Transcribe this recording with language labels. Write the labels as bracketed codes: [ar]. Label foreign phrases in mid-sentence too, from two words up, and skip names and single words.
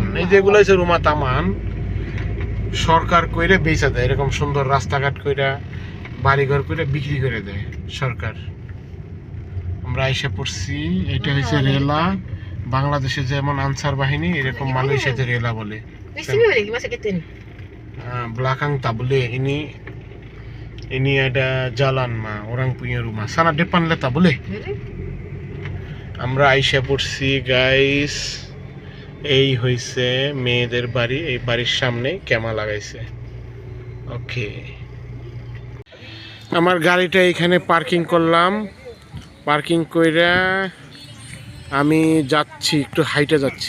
[bn] এই যেগুলো হচ্ছে রুমা তামান, সরকার কইরে বেচা দেয়। এরকম সুন্দর রাস্তাঘাট কইরা, বাড়িঘর কইরা বিক্রি করে দেয় সরকার। আমরা আইসা পড়ছি, এটা হচ্ছে রেলা। বাংলাদেশে যেমন আনসার বাহিনী, এরকম মালয়েশিয়াতে রেলা বলে। [ms] belakang tak boleh ini ada jalan mah, orang punya rumah sana depan le tak boleh. [bn] আমরা আইসা পড়ছি গাইস, এই হইছে মেয়েদের বাড়ি। এই বাড়ির সামনে ক্যামা লাগাইছে। ওকে, আমার গাড়িটা এখানে পার্কিং করলাম। পার্কিং কইরা আমি যাচ্ছি, একটু হাইটে যাচ্ছি।